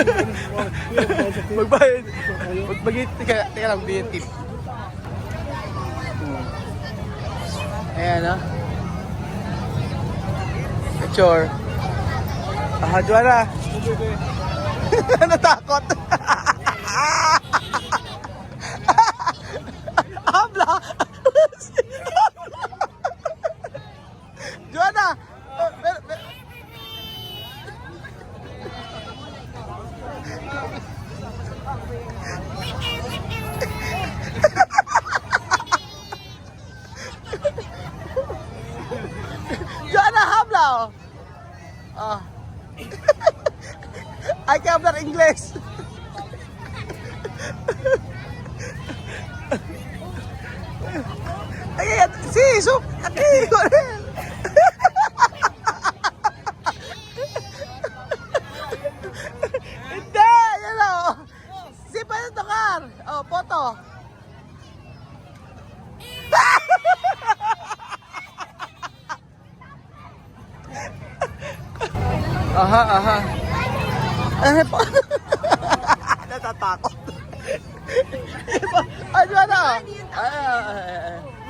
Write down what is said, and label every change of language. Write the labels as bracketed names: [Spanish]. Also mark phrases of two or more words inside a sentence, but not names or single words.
[Filipino] Magbayad. Magbayad. Teka lang, bigyan tip. Ayan, ha? Picture. Ah, Joanna. Natakot. [Spanish] Habla. Joanna. Joanna, habla. [English] Ah. I can [Spanish] hablar [English] English. [Spanish] Ay, sí, eso, aquí, con él. [Filipino] Hindi, yan o. [Spanish] Sí, pwede tocar. Oh, foto. Aha, aha. [Filipino] Natatakot. Ano na? Ayan.